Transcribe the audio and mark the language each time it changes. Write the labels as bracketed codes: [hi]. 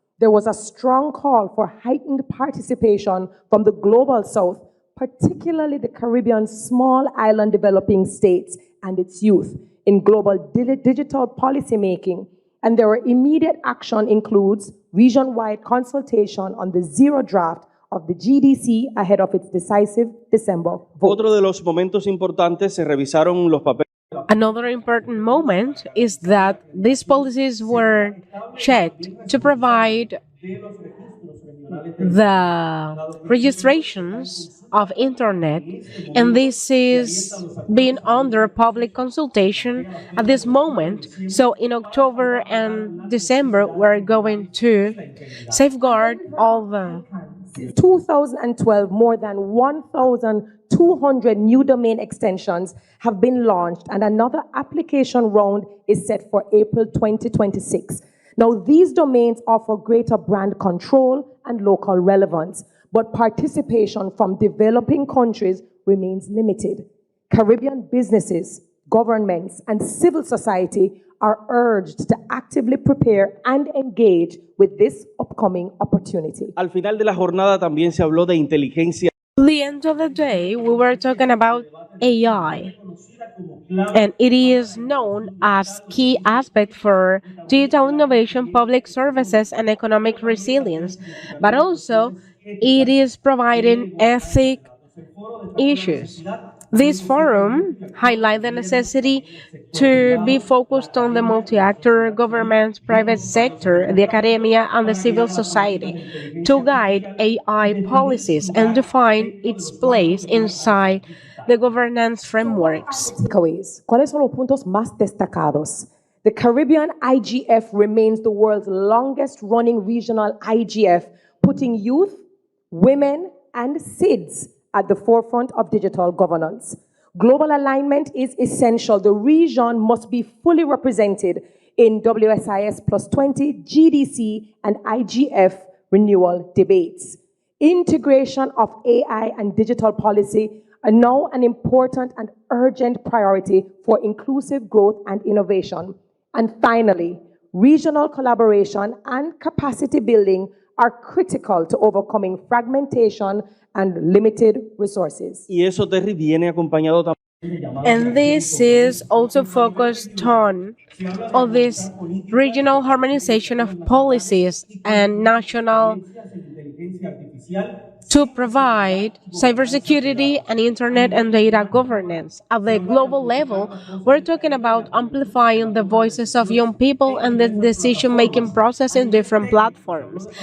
[en] There was a strong call for heightened participation from the Global South, particularly the Caribbean small island developing states and its youth in global digital policymaking. And their immediate action includes region-wide consultation on the zero draft of the GDC ahead of its decisive December vote. [es] Otro de los momentos importantes, se revisaron los papeles. [en] Another important moment is that these policies were checked to provide the registrations of internet, and this is being under public consultation at this moment. So in October and December, we're going to safeguard all the 2012, more than 1,200 new domain extensions have been launched, and another application round is set for April 2026. Now, these domains offer greater brand control and local relevance, but participation from developing countries remains limited. Caribbean businesses, governments, and civil society are urged to actively prepare and engage with this upcoming opportunity. [es] Al final de la jornada también se habló de inteligencia. [en] At the end of the day, we were talking about AI, and it is known as key aspect for digital innovation, public services, and economic resilience, but also it is providing ethic issues. This forum highlights the necessity to be focused on the multi-actor government, private sector, the academia, and the civil society to guide AI policies and define its place inside the governance frameworks. Takeaways. [es] ¿Cuáles son los puntos más destacados? [en] The Caribbean IGF remains the world's longest running regional IGF, putting youth, women, and SIDS at the forefront of digital governance. Global alignment is essential. The region must be fully represented in WSIS Plus 20, GDC, and IGF renewal debates. Integration of AI and digital policy are now an important and urgent priority for inclusive growth and innovation. And finally, regional collaboration and capacity building are critical to overcoming fragmentation and limited resources. [es] Y eso, Terry, viene acompañado también. [en] And this is also focused on all this regional harmonization of policies and national to provide cybersecurity and internet and data governance. At the global level, we're talking about amplifying the voices of young people and the decision-making process in different platforms.